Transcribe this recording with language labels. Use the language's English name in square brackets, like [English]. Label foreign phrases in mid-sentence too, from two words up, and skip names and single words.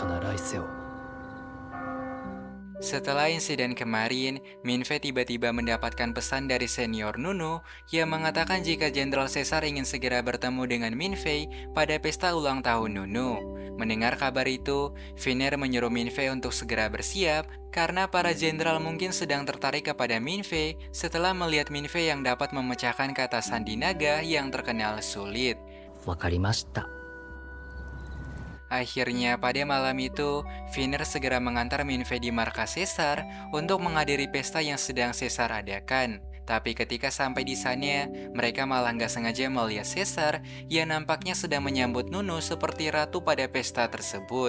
[Indonesian] Setelah insiden kemarin, Minfei tiba-tiba mendapatkan pesan dari senior Nunu yang mengatakan jika Jenderal Caesar ingin segera bertemu dengan Minfei pada pesta ulang tahun Nunu. Mendengar kabar itu, Finner menyuruh Minfei untuk segera bersiap karena para jenderal mungkin sedang tertarik kepada Minfei setelah melihat Minfei yang dapat memecahkan kata sandi naga yang terkenal sulit. [Japanese] わかりました。 [Indonesian] Akhirnya pada malam itu, Finner segera mengantar Minfei di markas Caesar untuk menghadiri pesta yang sedang Caesar adakan. Tapi ketika sampai di sana, mereka malah nggak sengaja melihat Caesar yang nampaknya sedang menyambut Nunu seperti ratu pada pesta tersebut.